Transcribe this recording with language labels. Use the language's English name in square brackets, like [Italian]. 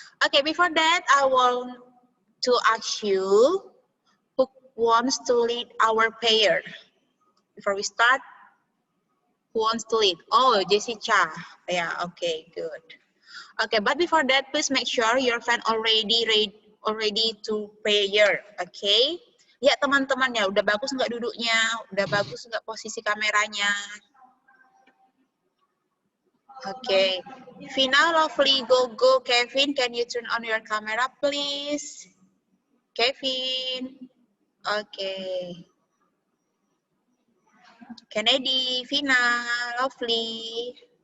[English] Okay, before that, I want to ask you who wants to lead our prayer. Before we start, who wants to lead? Oh, Jessica. Yeah, okay, good. Okay, but before that, please make sure your fan already to prayer. Okay? [Indonesian] Lihat teman-temannya, udah bagus nggak duduknya? Udah bagus nggak posisi kameranya? [English] Okay. Vina, Lovely, Gogo, Kevin, can you turn on your camera, please? Kevin. Okay. Kennedy, Vina, Lovely.